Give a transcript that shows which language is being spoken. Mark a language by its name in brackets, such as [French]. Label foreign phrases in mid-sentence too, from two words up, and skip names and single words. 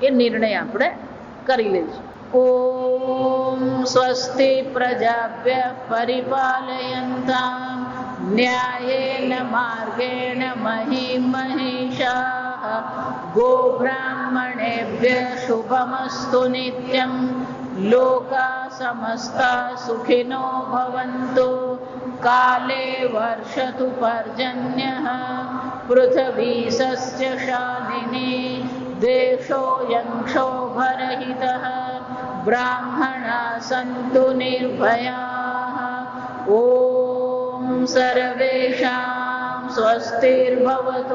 [Gujarati] એ નિર્ણય આપણે કરી લઈશું. [Sanskrit] ॐ स्वस्ति प्रजाभ्य परिपालयन्ताम न्यायेन मार्गेण महिं महिषाः गोब्राह्मणेभ्य शुभमस्तु नित्यं लोका समस्ता सुखिनो भवन्तु काले वर्षतु पर्जन्यः पृथिवी सस्यशालिनी देशोऽयं क्षोभरहितः ब्राह्मणाः सन्तु निर्भयाः ॐ सर्वेषां स्वस्तिर्भवतु